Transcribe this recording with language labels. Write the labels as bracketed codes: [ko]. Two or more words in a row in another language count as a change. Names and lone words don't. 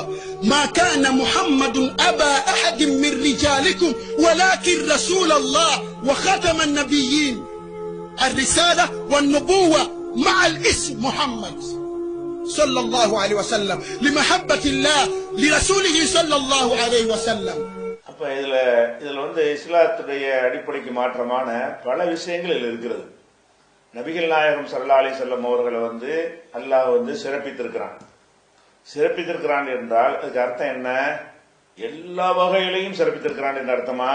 [ar] ما كان محمد أبا أحد من رجالكم ولكن رسول الله وختم النبيين. الرسالة والنبوة مع الاسم محمد صلى الله عليه وسلم لمحبة الله لرسوله صلى الله عليه وسلم. [ta] அப்ப இதுல வந்து இஸ்லாத்துடைய அடிப்படைக்கு மாற்றமான பல விஷயங்கள் இதில் இருக்கிறது. நபிகள் நாயகம் [ar] صلى الله عليه وسلم [ta] அவர்களை வந்து அல்லாஹ் வந்து சிறப்பித்திருக்கிறான் என்றால் அதுக்கு அர்த்தம் என்ன? எல்லா வகையிலையும் சிறப்பித்திருக்கிறான் என்ற அர்த்தமா?